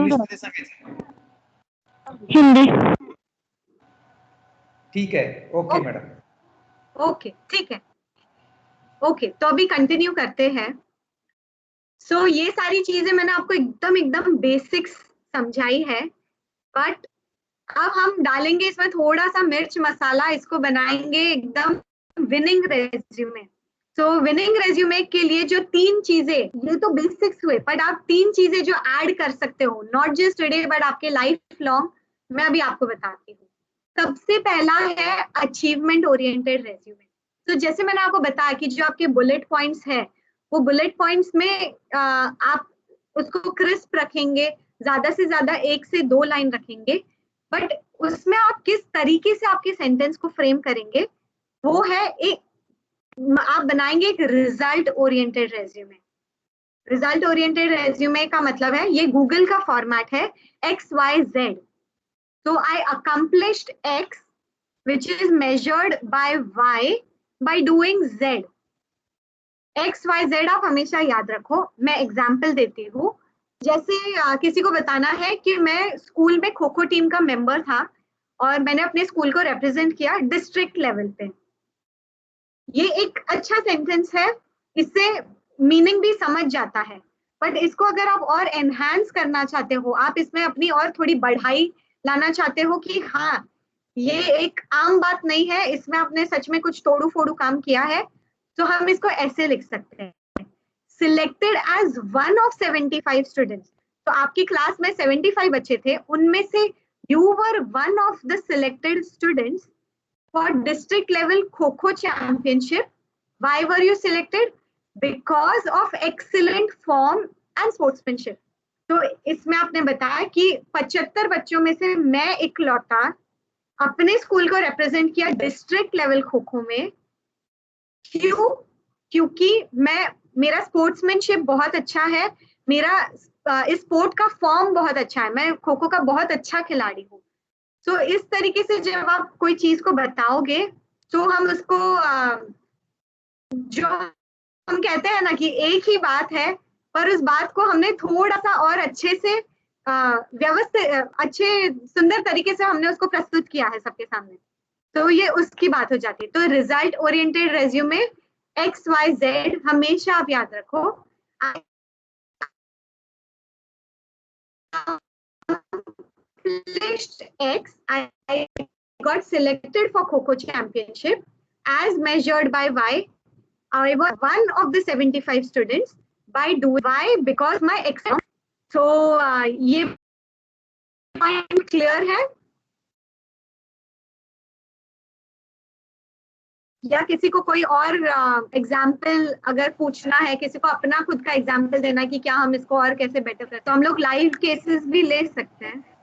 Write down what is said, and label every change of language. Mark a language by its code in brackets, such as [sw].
[mr] English मध्ये सांगायचं? [hi] हिंदी ठीक है, ओके मैडम। ओके ठीक है, ओके तो अभी कंटिन्यू करते हैं। सो ये सारी चीजें मैंने आपको एकदम एकदम बेसिक्स समझाई है, बट अब हम डालेंगे इसमें थोड़ा सा मिर्च मसाला, इसको बनाएंगे एकदम विनिंग रेज्यूमे। सो विनिंग रेज्यूमे के लिए जो 3 चीजें, ये तो बेसिक्स हुए, बट आप 3 चीजें जो ऐड कर सकते हो, [en] not just today [hi] बट आपके लाइफ लॉन्ग, मैं अभी आपको बताती हूँ। सबसे पहला है अचीवमेंट ओरिएंटेड रेज्यूमे। तो जैसे मैंने आपको बताया कि जो आपके बुलेट पॉइंट्स है, वो बुलेट पॉइंट्स में आप उसको क्रिस्प रखेंगे, ज्यादा से ज्यादा 1 से 2 लाइन रखेंगे, बट उसमें आप किस तरीके से आपके सेंटेंस को फ्रेम करेंगे, वो है एक, आप बनाएंगे एक result oriented resume. Result oriented resume का मतलब है, ये गूगल का फॉर्मेट है, XYZ। [en] So I accomplished X, which is measured by Y by doing Z. [hi] XYZ आप हमेशा याद रखो। मैं एग्जाम्पल देती हूँ, जैसे किसी को बताना है कि मैं स्कूल में खो खो टीम का मेंबर था और मैंने अपने स्कूल को रिप्रेजेंट किया डिस्ट्रिक्ट लेवल पे। ये एक अच्छा सेंटेंस है, इससे मीनिंग भी समझ जाता है, बट इसको अगर आप और एनहांस करना चाहते हो, आप इसमें अपनी और थोड़ी बढ़ाई लाना चाहते हो कि हाँ ये एक आम बात नहीं है, इसमें आपने सच में कुछ तोड़ू फोड़ू काम किया है, तो हम इसको ऐसे लिख सकते हैं, [en] Selected as one of 75 students. [hi] तो आपकी क्लास में 75 बच्चे थे, उनमें से [en] You were one of the selected students for district level Kho-Kho championship. Why were you selected? Because of excellent form and sportsmanship. [hi] तो इसमें आपने बताया कि 75 बच्चों में से मैं इकलौता अपने स्कूल को रिप्रेजेंट किया डिस्ट्रिक्ट लेवल खो खो में। क्यों? क्योंकि मेरा स्पोर्ट्समैनशिप बहुत अच्छा है, मेरा इस स्पोर्ट का फॉर्म बहुत अच्छा है, मैं खो खो का बहुत अच्छा खिलाड़ी हूँ। तो इस तरीके से जब आप कोई चीज को बताओगे, तो हम उसको जो हम कहते हैं ना कि एक ही बात है, पर उस बात को हमने थोड़ा सा और अच्छे से व्यवस्थित, अच्छे सुंदर तरीके से हमने उसको प्रस्तुत किया है सबके सामने, तो ये उसकी बात हो जाती है। तो रिजल्ट ओरिएंटेड रेज्यूमे XYZ हमेशा आप याद रखो। [en] Accomplished X, I got selected for Kho-Kho championship as measured by Y. I was one of the 75 students by doing Y because my X. [hi] So ये पॉइंट क्लियर है या किसी को कोई और एग्जाम्पल अगर पूछना है, किसी को अपना खुद का एग्जाम्पल देना है कि क्या हम इसको और कैसे बेटर करें, तो हम लोग लाइव केसेस भी ले सकते हैं।